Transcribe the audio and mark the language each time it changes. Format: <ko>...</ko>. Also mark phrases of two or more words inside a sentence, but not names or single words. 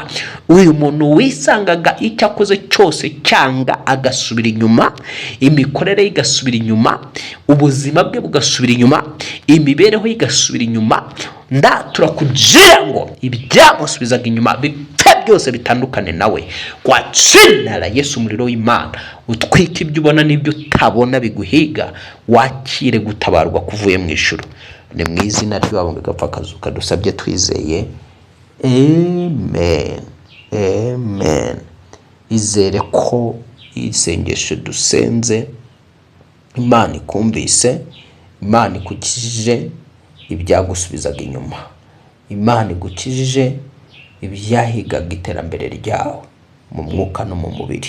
<rw>Uyu muntu wisangaga icyo akoze cyose cyanga agasubira inyuma, imikorere igasubira inyuma, ubuzima bwe bugasubira inyuma, imibereho igasubira inyuma, turakugira ngo ibyamusubizaga inyuma bipfe byose bitandukane nawe.</rw> <sw>Kwa jina la Yesu,</sw> <rw>umuriro w'Imana utwika ibyo ubona n'ibyo utabona biguhiga, wakire gutabarwa kuvuye mu ijuru. Ni mu izina ry'Uwabambwe agapfa akazuka dusabye twizeye, amen, amen. izere ko isengesho dusenze Imana ikumvise, Imana ikukijije ibyagusubizaga inyuma, Imana igukijije ibyahigaga iterambere ryawe mu mwuka no mu mubiri.</rw>